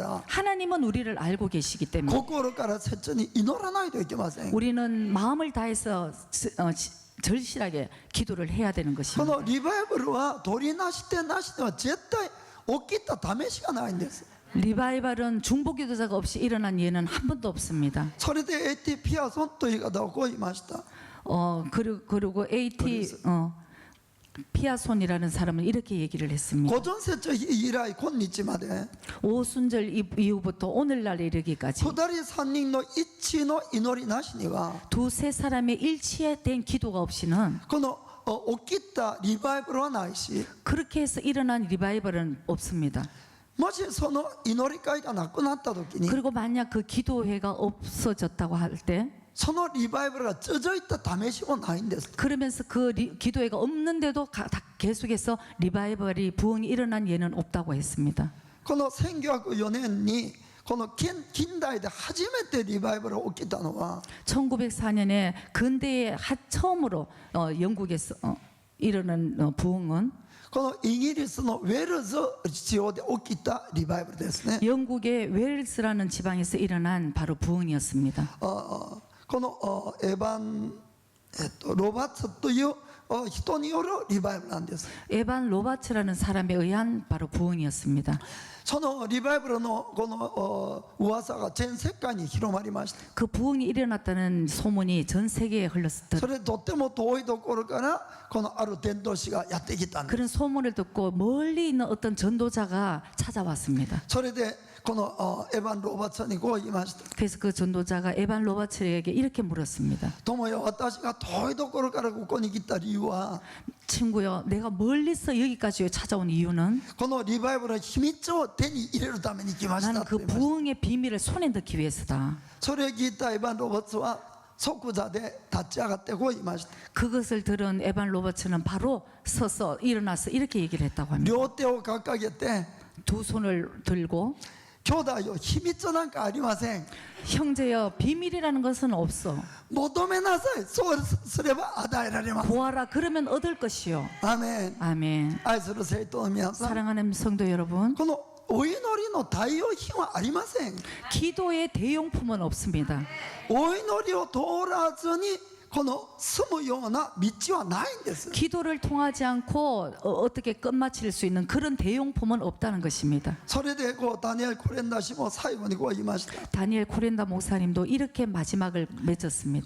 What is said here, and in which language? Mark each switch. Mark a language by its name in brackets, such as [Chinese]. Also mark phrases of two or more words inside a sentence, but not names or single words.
[Korean] 하나님은 우리를 알고 계시기 때문에 [Japanese] 心から切に祈らないといけません。 [Korean] 우리는 마음을 다해서 절실하게 기도를 해야 되는 [Japanese] こ [Korean] 것입니다. [Japanese] のリバイバルは取りなしてなしでは絶対起きた試しがないんです。 [Korean] 리바이벌은 중보기도자가 없이 일어난 예는 한 번도 없습니다. [Japanese] それで AT ピアソンという方をこう言いました。 [Korean] 그리고 AT 피아손이라는 사람은 이렇게 얘기를 했습니다. [Japanese] 五巡節以来今日まで [Korean] 오순절 이후부터 오늘날에 이르기까지 [Japanese] 二人三人の一致の祈りなしには [Korean] 두세 사람의 일치된 기도가 없이는 [Japanese] この起きたリバイバルはないし [Korean] 그렇게 해서 일어난 리바이벌은 없습니다. [Japanese] もしその祈り会がなくなった時に [Korean] 그리고 만약 그 기도회가 없어졌다고 할 때 [Japanese] そのリバイバルが続いた試しもないんです。 [Korean] 그러면서 그 기도회가 없는데도 계속해서 리바이벌이 부흥이 일어난 예는 없다고 했습니다. [Japanese] この1904年にこの近代で初めてリバイバルが起きたのは [Korean] 1904년에 근대에 처음으로 영국에서 일어난 부흥은 [Japanese] このイギリスのウェールズ地方で起きたリバイバルですね。 [Korean] 영국의 웨일스라는 지방에서 일어난 바로 부흥이었습니다. [Japanese] このエヴァン、ロバーツという人によるリバイバルなんです。 [Korean] 에반 로바츠라는 사람에 의한 바로 부흥이었습니다. [Japanese] そのリバイバルのこの噂が全世界に広まりました。 [Korean] 그 부흥이 일어났다는 소문이 전 세계에 흘렀을 [Japanese] それとっても遠いところからこのある伝道師がやってきたんです。 [Korean] 그런 소문을 듣고 멀리 있는 어떤 전도자가 찾아왔습니다. [Japanese] それでこのエヴァン・ロバーツにこう言いました。 [Korean] 그래서 그 전도자가 에반 로바츠에게 이렇게 물었습니다. [Japanese] 友よ、私が遠いところからここに来た理由は [Korean] 친구요, 내가 멀리서 여기까지 찾아온 이유는 [Japanese] このリバイバルの秘密を手に入れるために来ました [Korean] 나는 [Japanese] って [Korean] 그 [Japanese] 言いました。 [Korean] 부흥의 비밀을 손에 넣기 위해서다. [Japanese] それを聞いたエヴァン・ロバーツは即座で立ち上がってこう言いました。 [Korean] 그것을 들은 에반 로버츠는 바로 서서 일어나서 이렇게 얘기를 했다고 합니다. [Japanese] 両手を掲げて [Korean] 두 손을 들고 [Japanese] 兄弟よ、秘密なんかありません。 [Korean] 형제여, 비밀이라는 것은 없어. [Japanese] 求めなさい。そうすれば与えられます。 [Korean] 구하라, 그러면 얻을 것이요. [Japanese] アーメン。 [Korean] 아멘. [Japanese] 愛する生徒の皆さん、 [Korean] 사랑하는 성도 여러분, [Japanese] このお祈りの代用品はありません。 [Korean] 기도의 대용품은 없습니다. [Japanese] お祈りを通らずにこの住むような道はないんです。 [Korean] 기도를 통하지 않고 어떻게 끝마칠 수 있는 그런 대용품은 없다는 것입니다. [Japanese] それでダニエル・コレンダ氏も最後に言いました。 [Korean] 다니엘 코렌다 목사님도 이렇게 마지막을 맺었습니다.